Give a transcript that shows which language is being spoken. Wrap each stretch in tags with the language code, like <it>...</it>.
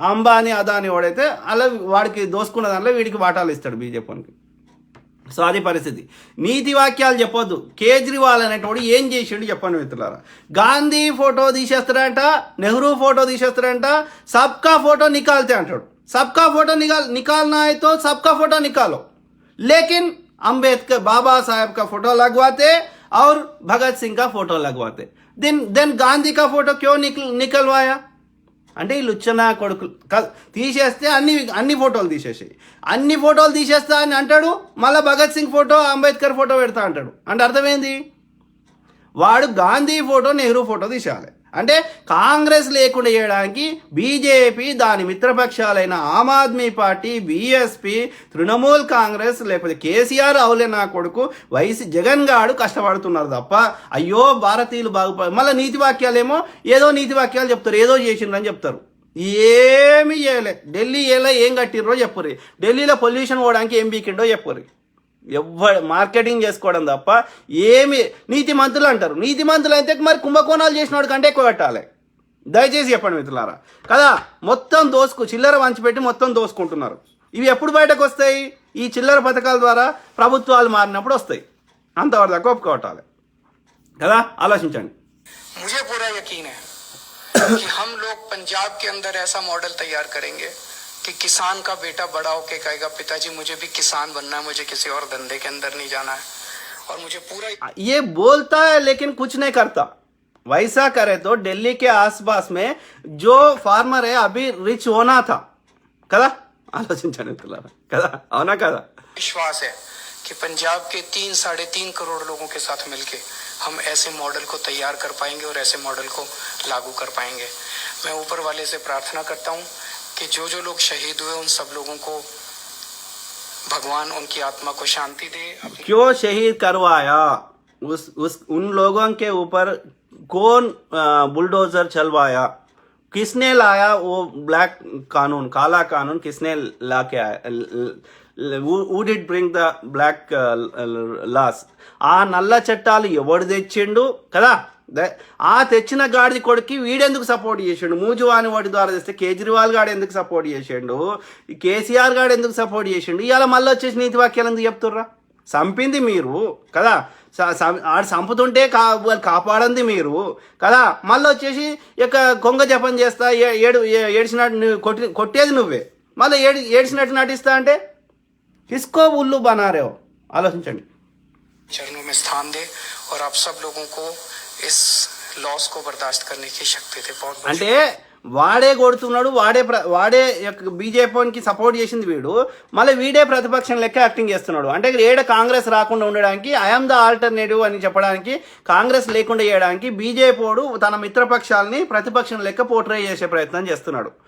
<te>అంబానీ అదానీ వాడైతే అలా వాడికి దోసుకున్న దాంట్లో వీడికి వాటాలు ఇస్తాడు బీజేపీకి. సో అది పరిస్థితి. నీతి వాక్యాలు చెప్పొద్దు. కేజ్రీవాల్ అనేటోడు ఏం చేసిండు చెప్పండి మిత్రులారా. గాంధీ ఫోటో తీసేస్తాడంట, నెహ్రూ ఫోటో తీసేస్తాడంట,</te> <hi>సబ్కా ఫోటో నికాల్తే</hi> <te>అంటాడు.</te> <hi>सबका फोटो निकालना है तो सबका फोटो निकालो, लेकिन अंबेडकर बाबा साहब का फोटो लगवाते और भगत सिंह का फोटो लगवाते, देन गांधी का फोटो क्यों निकलवाया?</hi> <te>అంటే ఈ లుచ్చనా కొడుకులు తీసేస్తే అన్ని ఫోటోలు తీసేసాయి, అన్ని ఫోటోలు తీసేస్తా అని అంటాడు, మళ్ళీ భగత్ సింగ్ ఫోటో అంబేద్కర్ ఫోటో పెడతా అంటాడు. అంటే అర్థమైంది, వాడు గాంధీ ఫోటో నెహ్రూ ఫోటో తీసేయాలి. అంటే కాంగ్రెస్ లేకుండా చేయడానికి బీజేపీ, దాని మిత్రపక్షాలైన ఆమ్ ఆద్మీ పార్టీ, బీఎస్పీ, తృణమూల్ కాంగ్రెస్, లేకపోతే కేసీఆర్ అవులే నా కొడుకు జగన్ గాడు కష్టపడుతున్నారు తప్ప అయ్యో భారతీయులు మళ్ళీ నీతి వాక్యాలేమో ఏదో నీతి వాక్యాలు చెప్తారు, ఏదో చేసిండ్రని చెప్తారు. ఏమి చేయలే. ఢిల్లీ ఏం కట్టిర్రో చెప్పుర్రి, ఢిల్లీలో పొల్యూషన్ పోవడానికి ఏం బీకిండో చెప్పుర్రి. మార్కెటింగ్ చేసుకోవడం తప్ప ఏమి. నీతి మంత్రులు అంటారు, నీతి మంత్రులు అయితే మరి కుంభకోణాలు చేసిన వాడి కంటే ఎక్కువ కట్టాలి. దయచేసి చెప్పండి మిత్రులారా కదా. మొత్తం చిల్లర వంచిపెట్టి మొత్తం దోసుకుంటున్నారు. ఇవి ఎప్పుడు బయటకు వస్తాయి? ఈ చిల్లర పథకాల ద్వారా ప్రభుత్వాలు మారినప్పుడు వస్తాయి. అంతవరకు దాకా ఒప్పుకోవటాలి కదా. ఆలోచించండి.</te> <hi>मुझे पूरा यकीन है कि हम लोग पंजाब के अंदर ऐसा मॉडल तैयार करेंगे कि किसान का बेटा बड़ा होके कहेगा पिताजी मुझे भी किसान बनना है, मुझे किसी और धंधे के अंदर नहीं जाना है, और मुझे पूरा ये बोलता है लेकिन कुछ नहीं करता. वैसा करे तो दिल्ली के आसपास में जो फार्मर है अभी रिच होना था కదా.</hi> <te>ఆలోచించండి కదా, అవునా కదా.</te> <hi>विश्वास है कि पंजाब के 3-3.5 करोड़ लोगों के साथ मिलके हम ऐसे मॉडल को तैयार कर पाएंगे और ऐसे मॉडल को लागू कर पाएंगे. मैं ऊपर वाले से प्रार्थना करता हूँ कि जो लोग शहीद हुए उन सब लोगों को भगवान उनकी आत्मा को शांति दे। क्यों शहीद करवाया? उस उन लोगों के ऊपर कौन बुलडोजर चलवाया? किसने लाया वो ब्लैक कानून, काला कानून किसने ला के आया?</hi> <en>who did bring the black laws?</en> <te>ఆ నల్ల చట్టాలు ఎవడు తెచ్చిండు కదా? ఆ తెచ్చిన గాడిది కొడుకి వీడెందుకు సపోర్ట్ చేసిండు? మూజువాని వాటి ద్వారా తెస్తే కేజ్రీవాల్ గాడు ఎందుకు సపోర్ట్ చేసిండు? కేసీఆర్ గాడు ఎందుకు సపోర్ట్ చేసిండు? ఇవాళ మళ్ళీ వచ్చేసి నీతి వాక్యాలు ఎందుకు చెప్తుర్రా? చంపింది మీరు కదా, ఆడు చంపుతుంటే కాపాడంది మీరు కదా. మళ్ళీ వచ్చేసి ఇక కొంగ జపం చేస్తా ఏడిచినట్టు కొట్టేది నువ్వే, మళ్ళీ ఏడిచినట్టు నటిస్తా అంటే</te> <hi>किसको उल्लू बना रहे हो? आलोचना चरणों में स्थान दे और आप सब लोगों को इस लॉस को बर्दाश्त करने की शक्ति दे। बहुत</hi> <te>అంటే వాడే కొడుతున్నాడు, వాడే బీజేపీకి సపోర్ట్ చేసింది వీడు, మళ్ళీ వీడే ప్రతిపక్షం లెక్క యాక్టింగ్ చేస్తున్నాడు. అంటే ఏడ కాంగ్రెస్ రాకుండా ఉండడానికి,</te> <en>I'm the alternative</en> <te>అని చెప్పడానికి, కాంగ్రెస్ లేకుండా చేయడానికి బీజేపీ తన మిత్రపక్షాలని ప్రతిపక్షం లెక్క పోర్ట్రే చేసే ప్రయత్నం చేస్తున్నాడు.</te>